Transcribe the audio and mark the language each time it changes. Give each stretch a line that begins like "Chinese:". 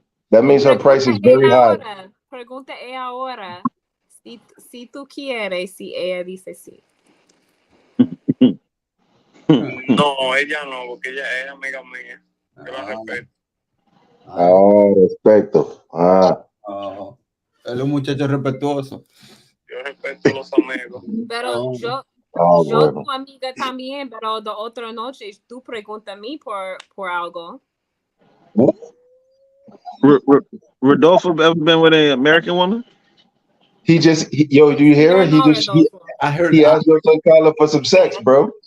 English: That means her price is very high.
Spanish: Pregunta ella ahora si tú quieres, si ella dice sí. No, ella no, porque ella es amiga mía. Yo la respeto. Respeto. Él es un muchacho respetuoso. Yo respeto a los amigos. Pero yo bueno. tu amiga también, pero de otra noche tú preguntas a mí por algo.
English: Rodolfo ever been with an American woman? Yo, do you hear it? I heard he asked your son Carla for some sex, bro.